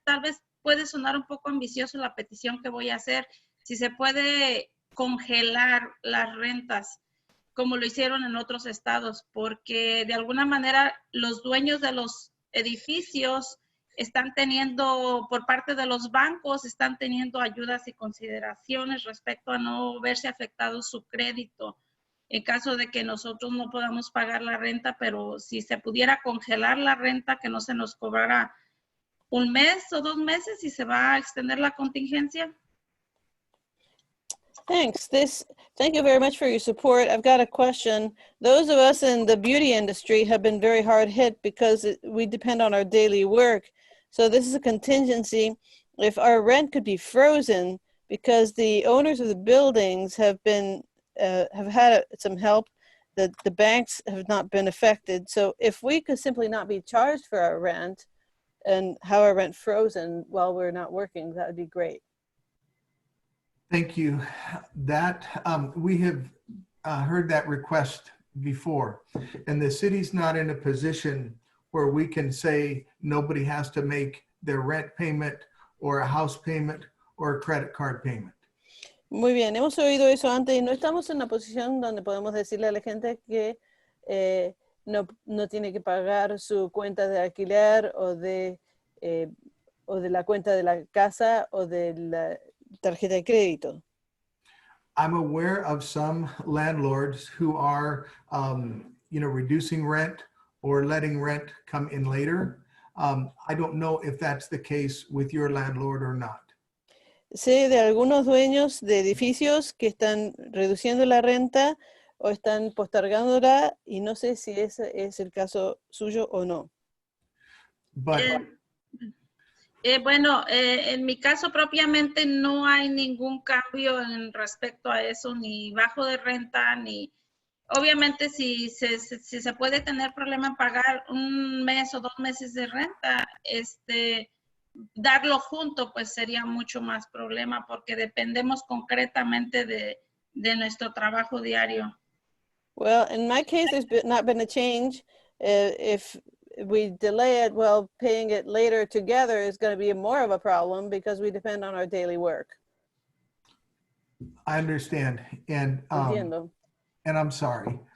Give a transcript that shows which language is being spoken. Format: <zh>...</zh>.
<es>Tal vez puede sonar un poco ambicioso la petición que voy a hacer, si se puede congelar las rentas, como lo hicieron en otros estados, porque de alguna manera los dueños de los edificios están teniendo, por parte de los bancos, están teniendo ayudas y consideraciones respecto a no verse afectado su crédito, en caso de que nosotros no podamos pagar la renta, pero si se pudiera congelar la renta, que no se nos cobrara un mes o 2 meses y se va a extender la contingencia.</es> <en>Thanks. Thank you very much for your support. I've got a question. Those of us in the beauty industry have been very hard hit because we depend on our daily work. So this is a contingency. If our rent could be frozen because the owners of the buildings have had some help, the banks have not been affected. So if we could simply not be charged for our rent and have our rent frozen while we're not working, that would be great. Thank you. That we have heard that request before, and the city's not in a position where we can say nobody has to make their rent payment or a house payment or a credit card payment.</en> <es>Muy bien, hemos oído eso antes y no estamos en una posición donde podemos decirle a la gente que no tiene que pagar su cuenta de alquiler o de la cuenta de la casa o de la tarjeta de crédito.</es> <en>I'm aware of some landlords who are, reducing rent or letting rent come in later. I don't know if that's the case with your landlord or not.</en> <es>Sé de algunos dueños de edificios que están reduciendo la renta o están postergándola y no sé si ese es el caso suyo o no.</es> <en>but</en> <es>Bueno, en mi caso propiamente no hay ningún cambio en respecto a eso, ni bajo de renta, ni obviamente si se puede tener problema en pagar un mes o 2 meses de renta, darlo junto pues sería mucho más problema porque dependemos concretamente de nuestro trabajo diario.</es> <en>Well, in my case, not been a change. If we delay it, well, paying it later together is going to be more of a problem because we depend on our daily work. I understand, and</en> <es>Entiendo,</es> <en>I'm sorry.</en>